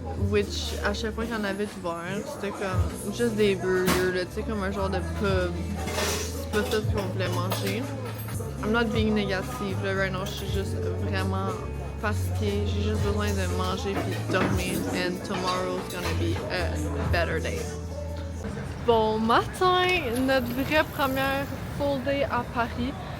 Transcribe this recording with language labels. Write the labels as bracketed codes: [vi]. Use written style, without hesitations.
[fr] Which, à chaque fois qu'il y en avait d'ouvert, c'était comme juste des burgers, là, tu sais, comme un genre de pub. C'est pas ça qu'on voulait manger. [en] I'm not being négative, [fr] là, [en] right now, [fr] je suis juste vraiment fatiguée. J'ai juste besoin de manger puis de dormir. [en] And tomorrow's gonna be a better day. [fr] Bon matin, notre vraie première full day à Paris.